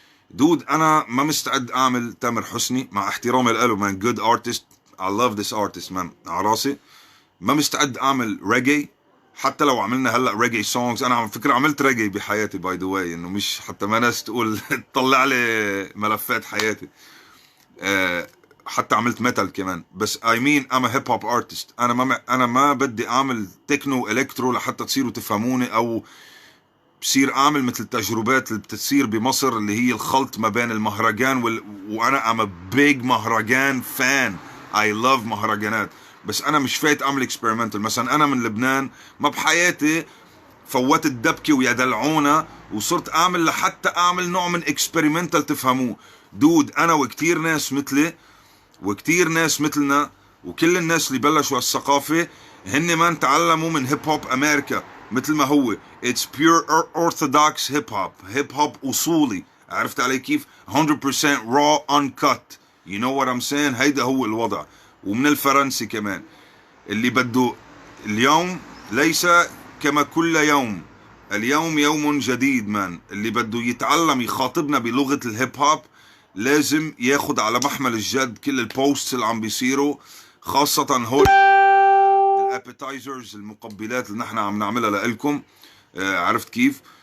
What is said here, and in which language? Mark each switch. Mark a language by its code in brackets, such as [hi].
[ar] دود انا ما مستعد اعمل تامر حسني، مع احترامي له مان، جود ارتست، [en] I love this artist [ar] مان على راسي. ما مستعد اعمل ريجي، حتى لو عملنا هلا ريجي سونجز. انا على فكره عملت ريجي بحياتي باي ذا واي، انه مش حتى ما ناس تقول تطلع لي ملفات حياتي. حتى عملت ميتال كمان. بس [en] I mean I'm a hip hop artist. [ar] انا ما بدي اعمل تكنو الكترو لحتى تصيروا تفهموني، او بصير اعمل مثل التجربات اللي بتصير بمصر اللي هي الخلط ما بين المهرجان وانا [en] I'm a big [ar] مهرجان فان. [en] I love [ar] مهرجانات، بس انا مش فايت اعمل اكسبيرمنتال. مثلا انا من لبنان، ما بحياتي فوت الدبكة ويا دلعونا وصرت اعمل لحتى اعمل نوع من اكسبيرمنتال تفهموه. دود انا وكتير ناس مثلي وكتير ناس مثلنا وكل الناس اللي بلشوا الثقافة هن ما تعلموا من هيب هوب امريكا مثل ما هو. [en] It's pure orthodox hip hop. [ar] هيب هوب اصولي. عرفت علي كيف؟ 100% [en] raw uncut. You know what I'm saying؟ [ar] هيدا هو الوضع. ومن الفرنسي كمان، اللي بده اليوم ليس كما كل يوم، اليوم يوم جديد مان. اللي بده يتعلم يخاطبنا بلغة الهيب هوب لازم ياخد على محمل الجد كل البوستس اللي عم بيصيروا، خاصة هول الابيتايزرز، المقبلات اللي نحن عم نعملها لإلكم. عرفت كيف؟